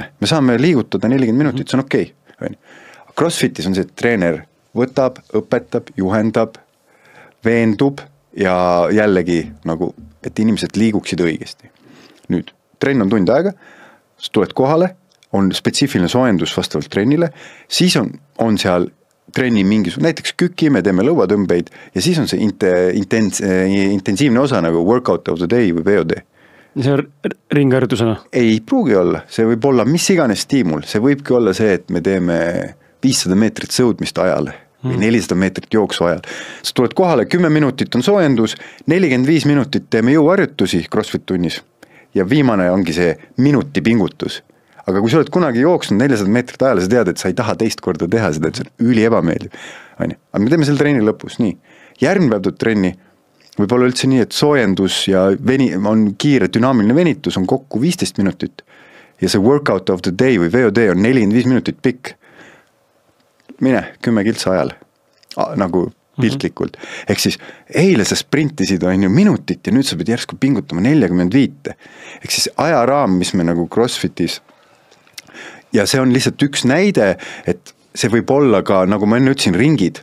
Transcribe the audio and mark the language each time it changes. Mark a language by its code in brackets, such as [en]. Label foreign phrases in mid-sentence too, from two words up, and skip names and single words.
[et] Me saame liigutada 40 minutit, see on okei. CrossFitis on see, et treener võtab, õpetab, juhendab, veendub ja jällegi nagu, et inimesed liiguksid õigesti. Nüüd, trenn on tund aega, sa tuled kohale, on spetsiifiline soojendus vastavalt trennile, siis on seal trenni näiteks küki, me teeme lõuatõmbeid ja siis on see intensiivne osa nagu [en] workout of the day [et] või VOD. See on ringharjutusena? Ei pruugi olla, see võib olla mis iganes stiimul, see võibki olla see, et me teeme 500 meetrit sõudmist ajale või 400 meetrit jooksu ajal. Sa tuled kohale, 10 minutit on soojendus, 45 minutit teeme jõuharjutusi CrossFit tunnis ja viimane ongi see minuti pingutus. Aga kui sa oled kunagi jooksnud 400 meetrit ajale, sa tead, et sa ei taha teist korda teha seda, et see on üli ebameeldiv. Aga me teeme selle trenni lõpus, nii. Järgmine päev trenni võib olla üldse nii, et soojendus ja on kiire dünaamiline venitus, on kokku 15 minutit. Ja see [en] workout of the day [et] või VOD on 45 minutit pikk. Mine 10 kiltsa ajale, nagu piltlikult. Ehk siis eile sa sprintisid minutit ja nüüd sa pead järsku pingutama 45. Ehk siis ajaraam, mis me nagu CrossFitis ja see on lihtsalt üks näide, et see võib olla ka, nagu ma enne ütlesin, ringid.